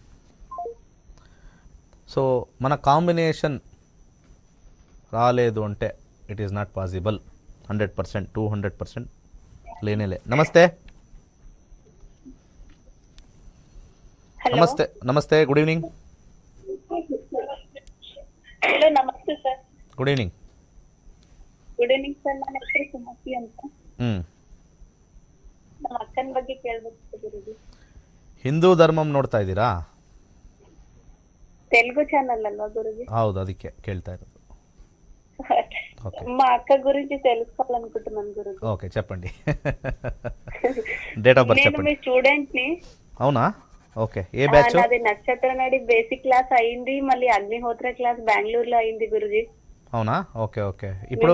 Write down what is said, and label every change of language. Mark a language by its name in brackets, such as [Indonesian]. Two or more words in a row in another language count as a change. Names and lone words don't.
[Telugu] సో మన కాంబినేషన్ రాలేదు అంటే [English] it is not possible. [Telugu] 100%, 200% లేనేలే. నమస్తే. నమస్తే. [English] good evening. [Telugu] హలో నమస్తే సార్. [English] good evening. good evening sir. [Kannada] ನನ್ನ ಹೆಸರು ಸುಮತಿ ಅಂತ. ನಮ್ಮ ಅಕ್ಕನ ಬಗ್ಗೆ ಕೇಳಬೇಕು ಗುರುಜಿ. ಹಿಂದೂ ಧರ್ಮಂ ನೋಡ್ತಾ ಇದ್ದೀರಾ? ತೆಲುಗು ಚಾನಲ್ ಅಲ್ವಾ ಗುರುಜಿ? ಹೌದು, ಅದಕ್ಕೆ ಕೇಳ್ತಾ ಇರೋದು. [Telugu] మా అక్క గురించి తెలుసుకోవాలనుకుంటున్నాను గురుజీ. ఓకే చెప్పండి. [English] date of birth [Telugu] చెప్పండి. నేను మీ స్టూడెంట్ ని. అవునా? ఓకే. ఏ బ్యాచ్? నాది నక్షత్ర నాడి [English] basic class [Telugu] అయింది, మళ్ళీ అగ్నిహోత్ర క్లాస్ బెంగళూరులో అయింది గురుజీ. అవునా? ఓకే. ఇప్పుడు